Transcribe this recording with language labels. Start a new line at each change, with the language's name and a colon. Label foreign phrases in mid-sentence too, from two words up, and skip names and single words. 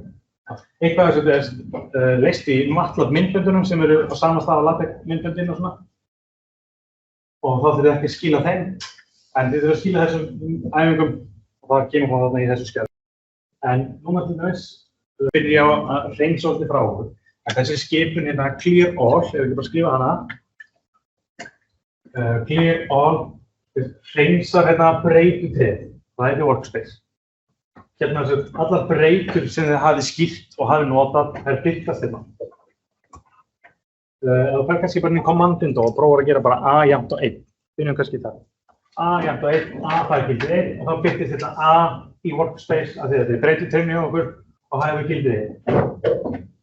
Icelandic: Eitthvað af þessu er leyst í MATLAB myndböndunum sem eru á sama stað á LaTeX myndböndin og svona. Og þá þurfið ekki að skila þeim. En þið þurfum að skila þessum æfingum og það kemur frá þarna í þessu skjali. En núna til þess byrja ég á að hreinsa orðið frá okkur. En þessi skipun hérna
English: clear all,
Icelandic: ef við ekki bara skrifa hana.
English: Clear all
Icelandic: hreinsar hérna breytu tréð. Það heitir workspace. Hérna allar breytur sem þið hafið skýrt og hafið notað, þær birtast hérna. Ef þú fer kannski bara inn í
English: command window
Icelandic: og prófar að gera bara a jafnt og 1. Byrjum kannski það. A jafnt og 1, a það gildir 1 og þá birtist þetta a í workspace af því að þetta er breytuteymni hjá okkur og það hefur gildir 1.